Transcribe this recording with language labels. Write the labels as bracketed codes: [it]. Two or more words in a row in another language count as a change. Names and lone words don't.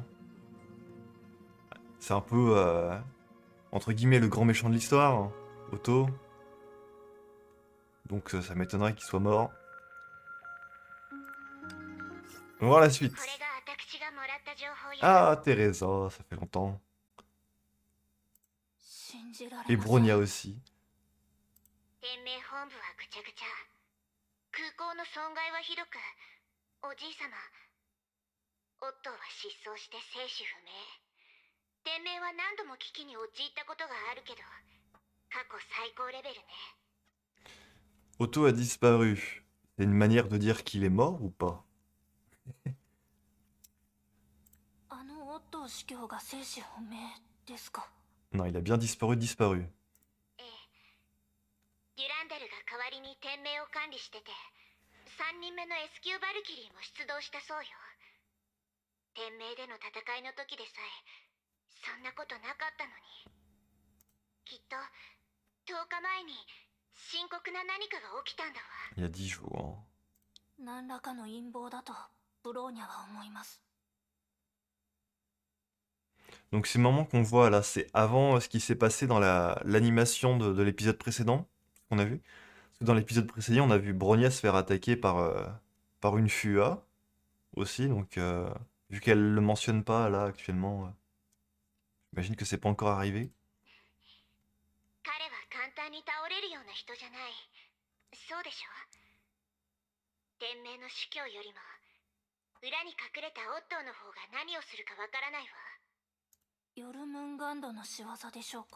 [fr] C'est un peu, entre guillemets, le grand méchant de l'histoire, hein, Otto. Donc ça m'étonnerait qu'il soit mort. On va voir la suite. Ah, Teresa, ça fait longtemps. [ja] 信じじられ [fr] Et [ja] ません。 [fr] Bronia aussi. [ja] 天命本部はぐちゃぐちゃ。空港の損害はひどく、おじいさま、オットーは失踪して生死不明。天命は何度も危機に陥ったことがあるけど、過去最高レベルね。 [fr] Otto a disparu. C'est une manière de dire qu'il est mort ou pas? [ja] あのオットー司教が生死不明ですか？ [fr] Non, il a bien disparu, disparu. [ja] ええ。デュランダルが代わりに天命を管理してて、3人目の S 級バルキリーも出動したそうよ。天命での戦いの時でさえ、そんなことなかったのに。きっと、10日前に深刻な何かが起きたんだわ。 [fr] Il y a 10 jours. [ja] 何らかの陰謀だとブローニャは思います。 [fr] Donc ces moments qu'on voit là, c'est avant ce qui s'est passé dans l'animation de l'épisode précédent, qu'on a vu. Parce que dans l'épisode précédent, on a vu Bronia se faire attaquer par une Fua aussi. Donc vu qu'elle le mentionne pas là actuellement, j'imagine que c'est pas encore arrivé. [ja] 彼は簡単に倒れるような人じゃない。そうでしょ？天命の主教よりも、裏に隠れたオットーの方が何をするかわからないわ。ヨルムンガンドの仕業でしょうか？